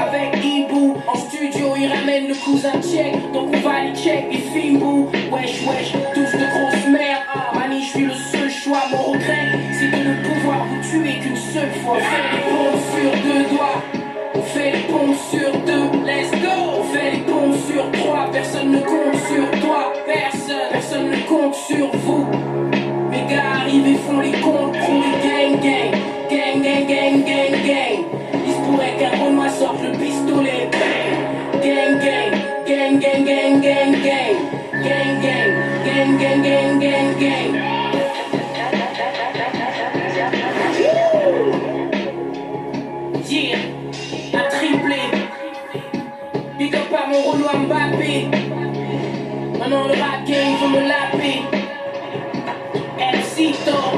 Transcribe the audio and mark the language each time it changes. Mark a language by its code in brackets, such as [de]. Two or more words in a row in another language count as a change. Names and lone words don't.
[fr] Avec Ibu, en studio ils ramènent le cousin tchèque. Donc on va les check et Fimbou. Wesh wesh, tous de grosses merdes. Mani je suis le seul choix, mon regret c'est de ne pouvoir vous tuer qu'une seule fois. On fait les pompes sur deux doigts, on fait les pompes sur deux, [en] let's go. [fr] On fait les pompes sur trois, personne ne compte sur toi. Personne ne compte sur vous. Mes gars arrivent et font les comptes pour les [en] gang gang. Gang gang gang gang gang. [fr] Il se pourrait qu'un Renoir sorte le pistolet. [en] Bang. Gang gang. Gang gang gang gang gang. Gang gang. Gang gang gang gang gang. [fr] Yeah, un triplé. Big up à mon Renoir Mbappé. Maintenant le [en] rap game [fr] veut me laper. Elcito.